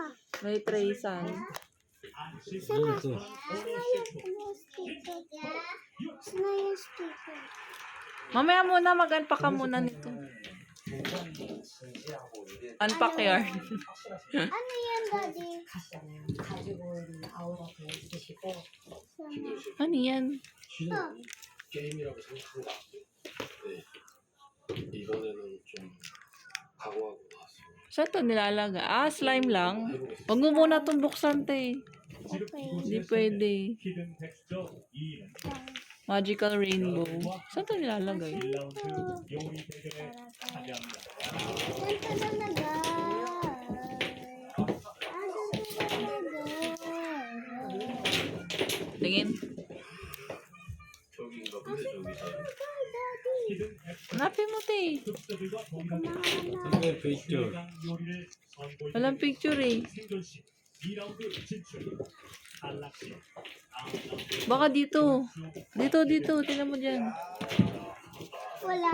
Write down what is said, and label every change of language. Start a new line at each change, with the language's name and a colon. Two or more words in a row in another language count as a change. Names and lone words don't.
Filipino: May tracean. Saan na? Ito. Saan na yung sticker? Saan na yung sticker? Mamaya muna, mag-unpack ka muna nito. Unpack yarn. Ano yan, Daddy?
Korean: 가지고 있는 아우라도 있으시고
Filipino: Ano yan? Oh.
Korean: 게임이라고 생각한 거 네. 이번에는 좀 각오하고 나왔어요.
Filipino: Saan ito nilalagay? Ah, slime lang. Huwag mo muna itong buksan, te. Okay. Hindi pwede.
English: Magical rainbow.
Filipino: Saan ito nilalagay? Saan to nalagay? Saan to nalagay? Tingin.
Korean: 저기인가 본데 저기
Filipino: Daddy. Hanapin mo, te. Ano yung picture? Walang picture eh. Baka dito. Dito. Tingnan mo dyan. Wala.